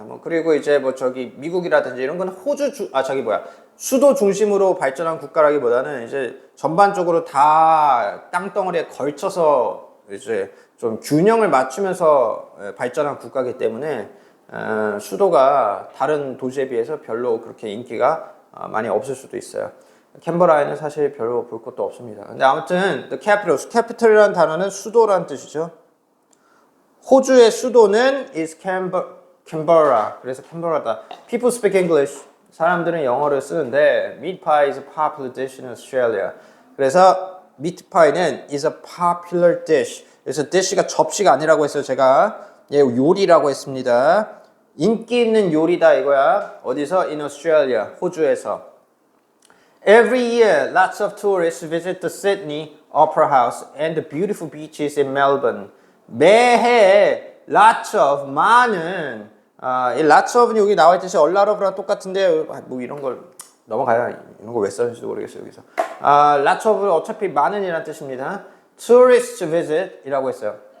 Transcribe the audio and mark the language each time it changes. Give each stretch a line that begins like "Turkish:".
Korean: 뭐 그리고 이제 뭐 저기 미국이라든지 이런 건 수도 중심으로 발전한 국가라기보다는 이제 전반적으로 다 땅덩어리에 걸쳐서 이제 좀 균형을 맞추면서 발전한 국가이기 때문에 수도가 다른 도시에 비해서 별로 그렇게 인기가 많이 없을 수도 있어요. 캔버라에는 사실 별로 볼 것도 없습니다. 근데 아무튼 the capital이라는 단어는 수도라는 뜻이죠. 호주의 수도는
English: is Canberra.
Korean: 그래서 캔버라다.
English: People speak English.
Korean: 사람들은 영어를 쓰는데
English: meat pie is a popular dish in Australia.
Korean: 그래서
English: meat pie는 is a popular dish.
Korean: 그래서 dish가 접시가 아니라고 했어요. 제가 요리라고 했습니다. 인기 있는 요리다 이거야. 어디서?
English: In Australia.
Korean: 호주에서.
English: Every year, lots of tourists visit the Sydney Opera House and the beautiful beaches in Melbourne.
Korean: 매해 lots of 많은 이 lots of는 여기 나와 있듯이 a lot of랑 똑같은데 뭐 이런 걸 넘어가야 이런 거 왜 썼는지도 모르겠어요 여기서. lots of는 어차피 많은이라는 뜻입니다.
English: Tourists visit
Korean: 이라고 했어요.